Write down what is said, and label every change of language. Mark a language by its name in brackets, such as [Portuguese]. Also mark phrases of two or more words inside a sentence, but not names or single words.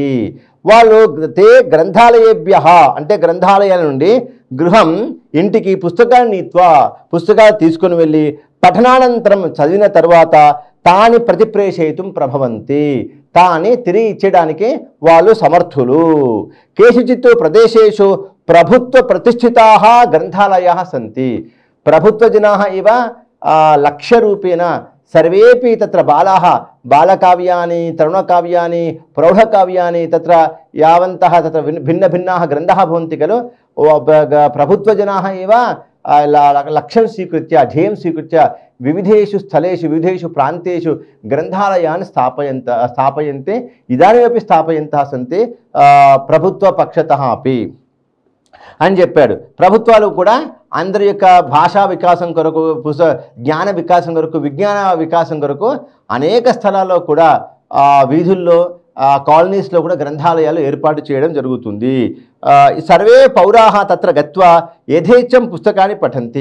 [Telugu] వాళ్ళు [Sanskrit] తే గ్రంథాలయేభ్యः [Telugu] అంటే గ్రంథాలయాల నుండి గృహం ఇంటికి [Sanskrit] పుస్తకాన్ని నీత్వా [Telugu] పుస్తకాలు తీసుకొని వెళ్ళి పఠనానంతరం చదివిన తర్వాత [Sanskrit] తాని ప్రతిప్రేషయితుం ప్రభవంతి [Telugu] తాని తిరిగి ఇచ్చడానికి వాళ్ళు సమర్థులు। [Sanskrit] కేషుచిత్ ప్రదేశేషు ప్రభుత్వ ప్రతిష్ఠితాः గ్రంథాలయాः సంతి। ప్రభుత్వజనాः ఇవ లక్ష్యరూపేణ सर्वेपि तत्र बालाः बालकाव्यानि तरुणकाव्यानि प्रौढकाव्यानि तत्र यावन्तः तत्र भिन्न भिन्नाः ग्रन्थाः भवन्ति खलु प्रभुत्वजनाः एव लक्ष्यं स्वीकृत्य ध्येयं स्वीकृत्य विविधेषु स्थलेषु विविधेषु प्रान्तेषु ग्रन्थालयान् स्थापयन्ते इदानीमपि स्थापयन्तः सन्ति ప్రభుత్వపక్షతः अपि [Telugu] అని చెప్పాడు। ప్రభుత్వాలు కూడా అందరి యొక్క భాషా వికాసం కొరకు జ్ఞాన వికాసం కొరకు విజ్ఞాన వికాసం కొరకు అనేక స్థలాల్లో కూడా వీధుల్లో కాలనీస్లో కూడా గ్రంథాలయాలు ఏర్పాటు చేయడం జరుగుతుంది। [Sanskrit] సర్వే పౌరాः తత్ర గత్వా యథేచ్ఛం పుస్తకాన్ని పఠంతి।